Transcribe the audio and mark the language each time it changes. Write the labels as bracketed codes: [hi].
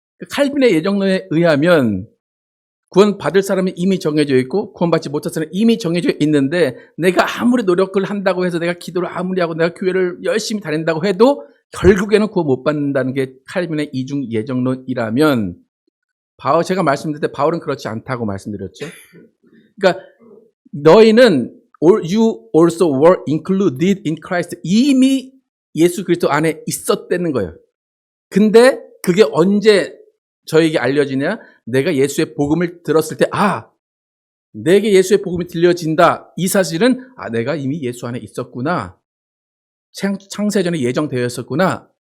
[ko] 칼빈의 예정론에 의하면 구원받을 사람이 이미 정해져 있고 구원받지 못할 사람이 이미 정해져 있는데 내가 아무리 노력을 한다고 해서 내가 기도를 아무리 하고 내가 교회를 열심히 다닌다고 해도 결국에는 구원 못 받는다는 게 칼빈의 이중 예정론이라면 제가 말씀드릴 때 바울은 그렇지 않다고 말씀드렸죠. 그러니까 너희는 [en] you also were included in Christ. [ko] 이미 예수 그리스도 안에 있었다는 거예요. 근데 그게 언제 저에게 알려지냐? 내가 예수의 복음을 들었을 때 내게 예수의 복음이 들려진다. 이 사실은 내가 이미 예수 안에 있었구나. 창세전에 예정되었었구나.